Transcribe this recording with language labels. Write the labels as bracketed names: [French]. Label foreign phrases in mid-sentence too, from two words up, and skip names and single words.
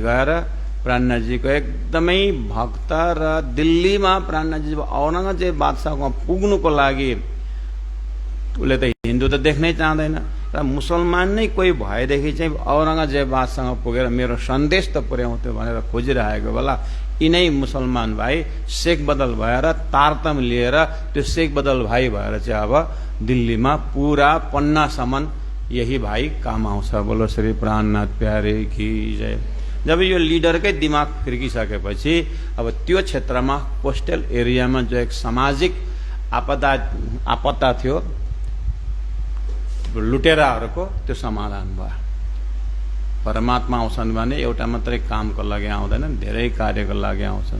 [Nepali] गएर प्राणजीको एकदमै भक्त र दिल्लीमा प्राणजी औरङ्गजेब बादशाहको पुग्नुको लागि उसले त हिन्दू त देख्नै चाहँदैन र मुसलमान नै कोही भएदेखि चाहिँ औरङ्गजेब बादशाहसँग पुगेर मेरो सन्देश त पुर्याउँथ्यो भनेर खोजिरहेको बेला यिनै मुसलमान भाइ शेख बदल भएर तारतम लिएर त्यो शेख बदल भाइ भएर चाहिँ अब दिल्लीमा पुरा पन्नासम्म यही भाइ काम आउँछ। [Hindi] बोलो श्री प्राणनाथ प्यारे की जय। [Nepali] जब यो लिडरकै दिमाग फिर्किसकेपछि अब त्यो क्षेत्रमा [English] coastal area [Nepali] जो एक सामाजिक आपदा थियो लुटेराहरूको, त्यो समाधान भयो। परमात्मा आउँछन् भने एउटा मात्रै कामको लागि आउँदैनन्, धेरै कार्यको लागि आउँछन्।